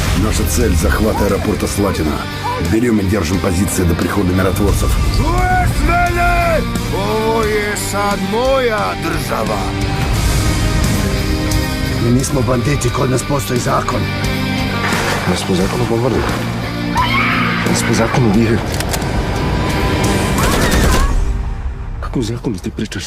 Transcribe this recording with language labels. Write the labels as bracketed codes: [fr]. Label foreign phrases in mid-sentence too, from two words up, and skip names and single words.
[ru] Наша цель — захват аэропорта Слатина. Берем и держим позиции до прихода миротворцев. [sr] Čuješ mene? Ovo je sad moja država. Mi nismo banditi, kod nas postoji zakon. Mi smo zakon ogovorili. Mi smo zakon ubili. Kako zakonu ti pričaš?